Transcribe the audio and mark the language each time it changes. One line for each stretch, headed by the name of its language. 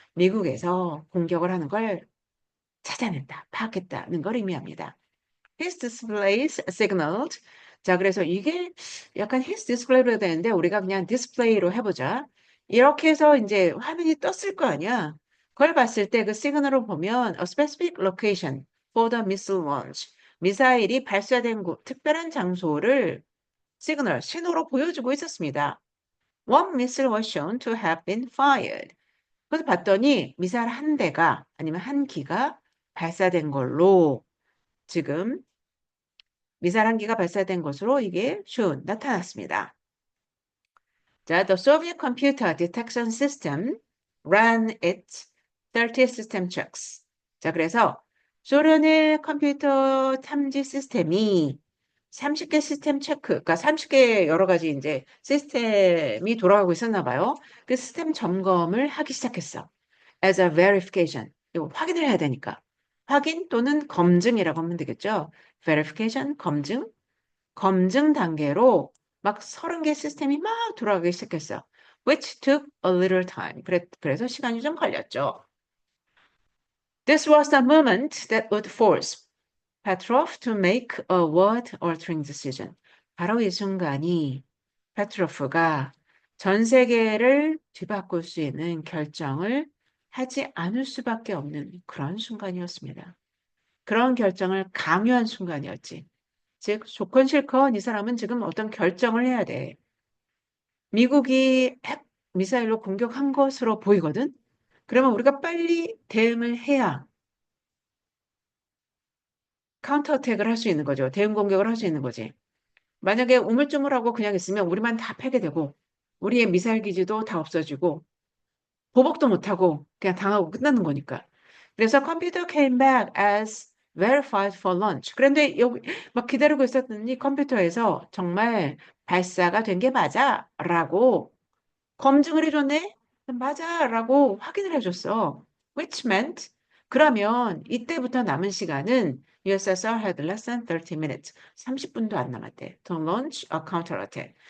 Korean: 미국에서 공격을 하는 걸 찾아낸다, 파악했다는 걸 의미합니다.
English: His displays signaled.
Korean: 자, 그래서 이게 약간
English: his display
Korean: 로 되는데 우리가 그냥 display로 해보자. 이렇게 해서 이제 화면이 떴을 거 아니야. 그걸 봤을 때 그 시그널을 보면
English: a specific location for the missile launch.
Korean: 미사일이 발사된 곳, 특별한 장소를 신호로 보여주고 있었습니다.
English: One missile was shown to have been fired.
Korean: 그래서 봤더니 미사일 한 대가 아니면 한 기가 발사된 걸로 지금 미사일 한 기가 발사된 것으로 이게 나타났습니다. 자,
English: the Soviet computer detection system ran its 30 system checks.
Korean: 자, 그래서 소련의 컴퓨터 탐지 시스템이 30개 시스템 체크, 그러니까 30개 여러 가지 이제 시스템이 돌아가고 있었나 봐요. 그 시스템 점검을 하기 시작했어.
English: As a verification.
Korean: 이거 확인을 해야 되니까. 확인 또는 검증이라고 하면 되겠죠. verification, 검증 단계로 막 30개 시스템이 막 돌아가기 시작했어.
English: Which took a little time.
Korean: 그래서 시간이 좀 걸렸죠.
English: This was the moment that would force Petrov to make a world-altering decision.
Korean: 바로 이 순간이 페트로프가 전 세계를 뒤바꿀 수 있는 결정을 하지 않을 수밖에 없는 그런 순간이었습니다. 그런 결정을 강요한 순간이었지. 즉, 조건 실컷 이 사람은 지금 어떤 결정을 해야 돼. 미국이 핵 미사일로 공격한 것으로 보이거든? 그러면 우리가 빨리 대응을 해야 카운터 어택을 할 수 있는 거죠. 대응 공격을 할 수 있는 거지. 만약에 우물쭈물하고 그냥 있으면 우리만 다 패게되고 우리의 미사일 기지도 다 없어지고 보복도 못하고 그냥 당하고 끝나는 거니까. 그래서 컴퓨터
English: came back as verified for launch.
Korean: 그런데 여기 막 기다리고 있었더니 컴퓨터에서 정말 발사가 된 게 맞아라고 검증을 해줬네? 맞아라고 확인을 해줬어.
English: Which meant
Korean: 그러면 이때부터 남은 시간은
English: USSR had less than 30 minutes.
Korean: 30분도 안 남았대.
English: To launch a counterattack.